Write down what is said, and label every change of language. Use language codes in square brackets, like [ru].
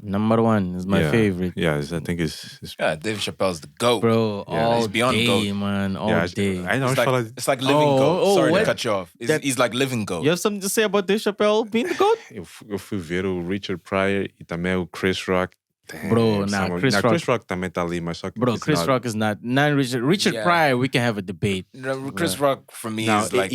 [en] Number one is my favorite. Yeah, I think it's Yeah, Dave Chappelle's the GOAT. Bro, all he's beyond day, GOAT. man, all day. I know. It's like living GOAT. Sorry what? to cut you off. He's like living GOAT. You have something to say about Dave Chappelle being the GOAT? [pt] Eu fui ver o Richard Pryor e também o Chris Rock. [en] Bro, Chris Rock [pt] também tá ali, mas só que [en] bro, Chris Rock is not Richard Yeah. Pryor. We can have a debate. Chris Rock for me is like